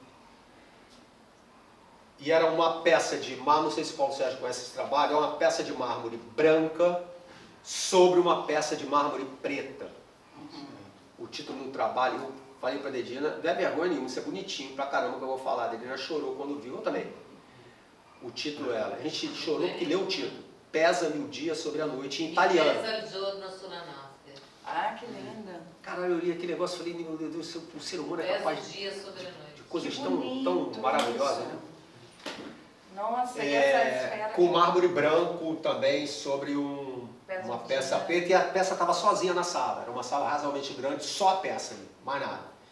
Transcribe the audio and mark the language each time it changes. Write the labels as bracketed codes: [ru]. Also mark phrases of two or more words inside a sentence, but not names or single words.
[pt] E era uma peça de mármore, não sei se o Paulo Sérgio conhece esse trabalho, é uma peça de mármore branca sobre uma peça de mármore preta. O título do trabalho, eu falei para a Dedina, não é vergonha nenhuma, isso é bonitinho pra caramba que eu vou falar. A Dedina chorou quando viu, eu também. O título era, a gente chorou porque leu o título, Pesa-me o dia sobre a noite, em italiano. [it] Pesa il giorno sulla notte. [pt] Ah, que linda. Caralho, eu li aquele negócio e falei, meu Deus, o ser humano é Pesa capaz o dia sobre a noite. de coisas Que tão bonito maravilhosas, isso. né? Nossa, e essa esfera... Com mármore branco também sobre uma peça preta, e a peça estava sozinha na sala, era uma sala razoavelmente grande, só a peça ali, mais nada.